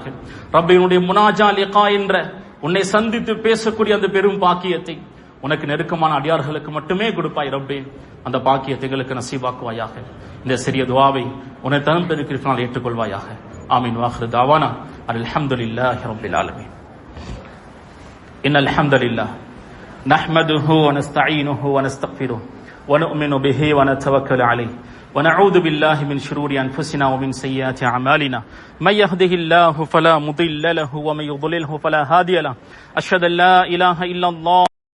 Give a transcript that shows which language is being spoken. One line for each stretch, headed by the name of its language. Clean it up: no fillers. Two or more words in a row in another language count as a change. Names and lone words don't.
Tamil: ரப்பினுடைய
Arabic: مناجاة لقاء
Tamil: என்ற உன்னை சந்தித்து பேசக்கூடிய அந்த பெரும் பாக்கியத்தை உனக்கு நெருக்கமான அடியார்களுக்கு மட்டுமே கொடுப்பாய் ரப்பே. அந்த பாக்கியத்தை எங்களுக்கு நசீபாக்குவாயாக. இந்த சிறிய துஆவை உன்னை தரும் பெருக்கினால் ஏற்றுக்கொள்வாயாக. ஆமீன்.
Arabic: وآخر دعوانا الحمد لله رب العالمين. إن الحمد لله نحمده ونستعينه ونستغفره ونؤمن به ونتوكل عليه ونعوذ بالله من شرور أنفسنا ومن سيئات أعمالنا من يهده الله فلا مضل له ومن يضلله فلا هادي له أشهد أن لا إله إلا الله